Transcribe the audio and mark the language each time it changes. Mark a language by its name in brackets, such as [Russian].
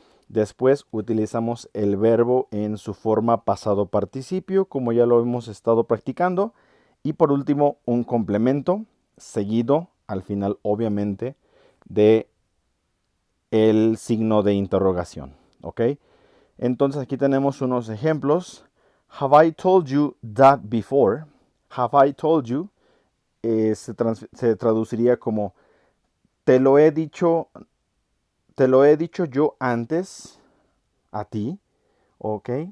[Spanish] Después utilizamos el verbo en su forma pasado participio, como ya lo hemos estado practicando. Y por último, un complemento seguido al final, obviamente, de el signo de interrogación. ¿Ok? Entonces aquí tenemos unos ejemplos. [English] Have I told you that before? Have I told you [Spanish] se traduciría como te lo he dicho yo antes a ti, ¿ok?